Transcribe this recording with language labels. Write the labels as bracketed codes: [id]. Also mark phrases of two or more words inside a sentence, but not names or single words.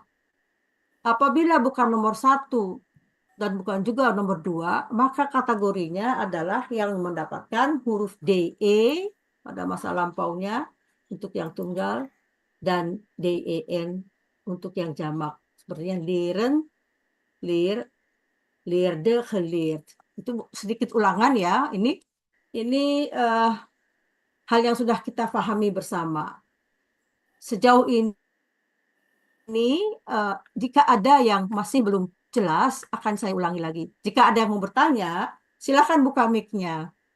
[id] Apabila bukan nomor 1 dan bukan juga nomor 2, maka kategorinya adalah yang mendapatkan huruf DE pada masa lampaunya untuk yang tunggal dan den untuk yang jamak. [nl] Sepertinya leren, leer, leerde, geleerd. [id] Itu sedikit ulangan ya. Ini hal yang sudah kita pahami bersama. Sejauh ini jika ada yang masih belum jelas, akan saya ulangi lagi. Jika ada yang mau bertanya, silakan buka mic-nya.